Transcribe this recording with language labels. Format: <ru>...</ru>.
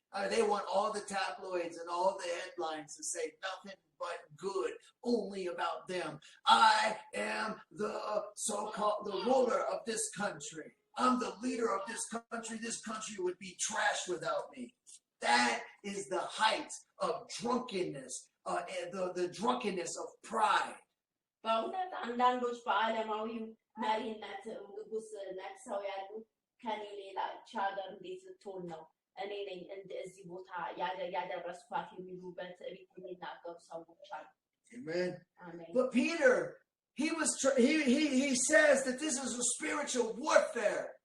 <en>They want all the tabloids and all the headlines to say nothing but good only about them. I am the so-called the ruler of this country. I'm the leader of this country. This country would be trash without me. That is the height of drunkenness, the drunkenness of pride.</en> <am>በእውነት አንዳንዶች በዓለማዊው መሪነት ንጉስ ነግሰው ያሉ ከኔ ሌላ ሀገር እንዴት ልትሆን ነው እኔ ነኝ እንደዚህ ቦታ ያደረስኳት የሚሉ በትዕቢት የሚናገሩ ሰዎች አሉ።</am> <en>Amen. Amen. But Peter, he says that this is a spiritual warfare.</en>